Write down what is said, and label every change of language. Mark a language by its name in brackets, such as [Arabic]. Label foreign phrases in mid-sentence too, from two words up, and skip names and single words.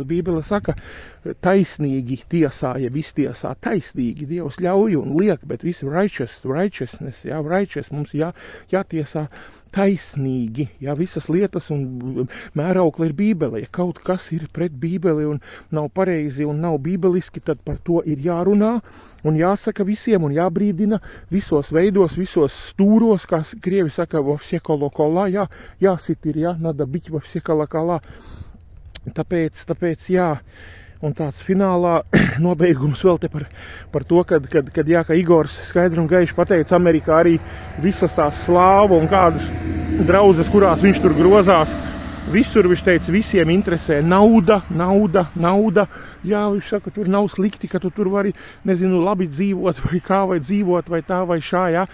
[Latvian] Bībele saka, taisnīgi tiesā, ja iztiesā, taisnīgi Dievs ļauj un liek, bet visu righteousness, jā, righteous, mums jātiesā taisnīgi, jā, visas lietas un mēraukla ir Bībele. Ja kaut kas ir pret Bībeli un nav pareizi un nav bībeliski, tad par to ir jārunā un jāsaka visiem un jābrīdina visos veidos, visos stūros, kā krievi saka, [Russian] во все колокола, [Latvian] jāsit ir, jā, [Russian] надо бить во все колокола. [Latvian] Tāpēc, jā. Un tāds finālā nobeigums vēl te par to, kad Igors skaidri un gaiši pateica Amerikā arī visas tās slāvu un kādas draudzes, kurās viņš tur grozās. Visur viņš teica, visiem interesē nauda. Jā, viņš saka, tur nav slikti, ka tu tur vari, nezinu, labi dzīvot, vai kā vai dzīvot, vai tā vai šā, jā.